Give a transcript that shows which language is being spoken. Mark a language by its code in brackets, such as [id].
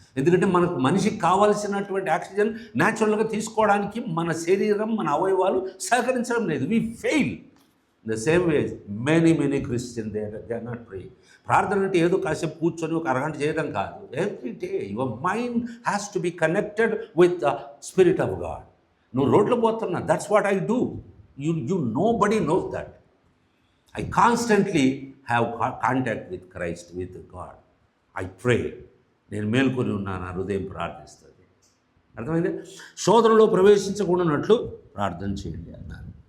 [te] ఎందుకంటే మనకు మనిషికి కావాల్సినటువంటి ఆక్సిజన్ న్యాచురల్గా తీసుకోవడానికి మన శరీరం, మన అవయవాలు సహకరించడం లేదు. [en] We fail. The same way many Christian they are not praying. ప్రార్థన అంటే ఏదో కాసేపు కూర్చొని ఒక అరగంట చేయడం కాదు. Every day your mind has to be connected with the spirit of God. [te] నువ్వు రోడ్లో పోతున్నా, [en] That's what I do. You nobody knows that. I constantly have contact with Christ, with God. I pray. [te] నేను మేల్కొని ఉన్నాను, నా హృదయం ప్రార్థిస్తుంది. అర్థమైంది? శోధనలో ప్రవేశించకుండాన్నట్లు ప్రార్థన చేయండి అన్నారు.